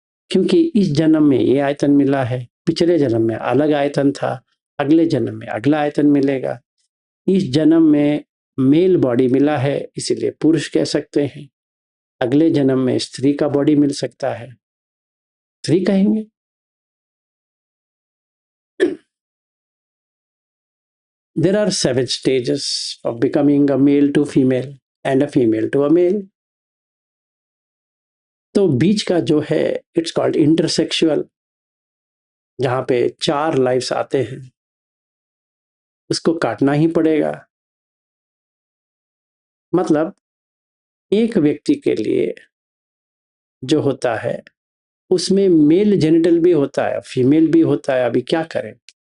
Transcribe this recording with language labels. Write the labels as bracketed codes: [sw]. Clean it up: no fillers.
[hi] क्योंकि इस जन्म में ये आयतन मिला है, पिछले जन्म में अलग आयतन था, अगले जन्म में अगला आयतन मिलेगा। इस जन्म में मेल बॉडी मिला है, इसीलिए पुरुष कह सकते हैं। अगले जन्म में स्त्री का बॉडी मिल सकता है, स्त्री कहेंगे। [en] There are 7 stages of becoming a male to female and a female to a male. [hi] तो बीच का जो है, [en] it's called intersexual, [hi] जहां पे 4 लाइफ्स आते हैं, उसको काटना ही पड़ेगा। मतलब एक व्यक्ति के लिए जो होता है, उसमें मेल जेनिटल भी होता है, फीमेल भी होता है। अभी क्या करें?